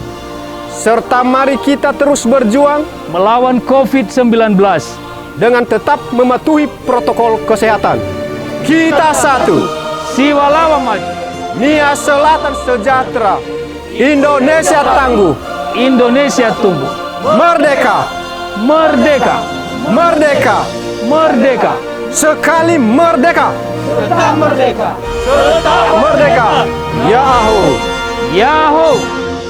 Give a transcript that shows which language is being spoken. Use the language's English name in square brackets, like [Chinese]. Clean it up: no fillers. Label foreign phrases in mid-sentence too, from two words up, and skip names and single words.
[Indonesian] Serta mari kita terus berjuang melawan COVID-19 dengan tetap mematuhi protokol kesehatan. Kita satu, Sibalawa maju, Nia Selatan sejahtera, Indonesia tangguh, Indonesia tumbuh. merdeka, Merdeka, merdeka, merdeka, sekali merdeka, tetap merdeka, merdeka, Yahoo! Yahoo!